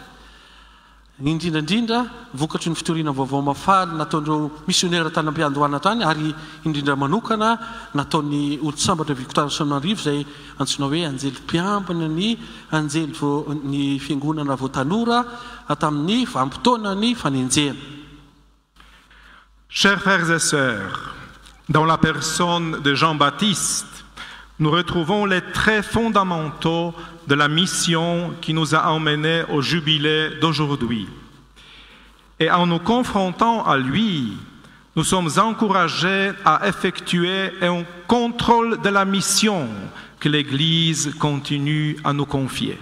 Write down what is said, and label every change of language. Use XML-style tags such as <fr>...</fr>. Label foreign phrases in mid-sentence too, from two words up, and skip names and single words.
<mg>Indrindrandrindra vokatry ny fitoriana vaovao mafaly nataon'ireo missionnaire tany am-piandohana tany, ary indrindra manokana nataon'ny olo-sambatra Victoire-Antananarivo izay antsoina hoe anjelim-piambina ny ny fiangonana voatanora tamin'ny vanim-potoanany fanenjehana.</mg> <fr>Chers frères et sœurs, dans la personne de Jean-Baptiste, nous retrouvons les traits fondamentaux de la mission qui nous a emmenés au jubilé d'aujourd'hui. Et en nous confrontant à lui, nous sommes encouragés à effectuer un contrôle de la mission que l'Église continue à nous confier.</fr>